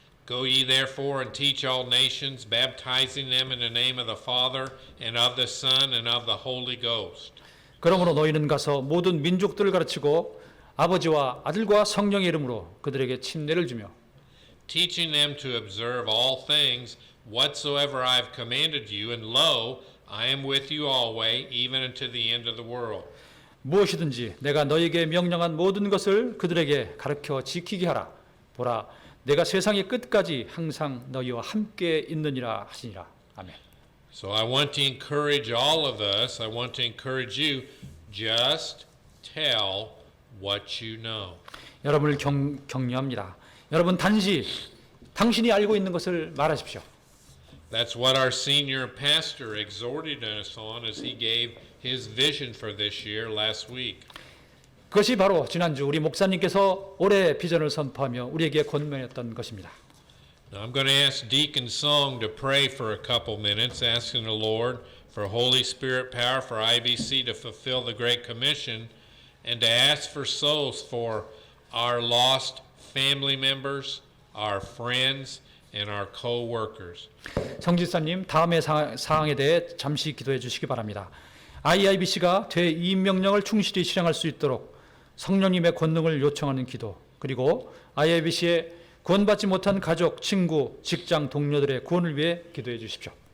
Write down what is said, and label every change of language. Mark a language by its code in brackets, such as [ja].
[en] Go ye therefore and teach all nations, baptizing them in the name of the Father and of the Son and of the Holy Ghost. [ko] 그러므로 너희는 가서 모든 민족들을 가르치고 아버지와 아들과 성령의 이름으로 그들에게 침례를 주며 [en] Teaching them to observe all things whatsoever I have commanded you, and lo, I am with you always, even unto the end of the world. [ko] 무엇이든지 내가 너희에게 명령한 모든 것을 그들에게 가르쳐 지키게 하라. 보라, 내가 세상의 끝까지 항상 너희와 함께 있느니라 하시니라. 아멘. [en] So I want to encourage all of us, I want to encourage you, just tell what you know. [ko] 여러분을 격려합니다. 여러분 단지 당신이 알고 있는 것을 말하십시오. [en] That's what our senior pastor exhorted us on as he gave his vision for this year last week. [ko] 그것이 바로 지난주 우리 목사님께서 올해 비전을 선포하며 우리에게 권면했던 것입니다. [en] Now I'm going to ask Deacon Song to pray for a couple minutes, asking the Lord for Holy Spirit power for IBC to fulfill the Great Commission and to ask for souls for our lost family members, our friends, and our co-workers. [ko] 성지사님 다음의 사항에 대해 잠시 기도해 주시기 바랍니다. IIBC가 대이임 명령을 충실히 실행할 수 있도록 성령님의 권능을 요청하는 기도, 그리고 IIBC의 구원받지 못한 가족, 친구, 직장 동료들의 구원을 위해 기도해 주십시오.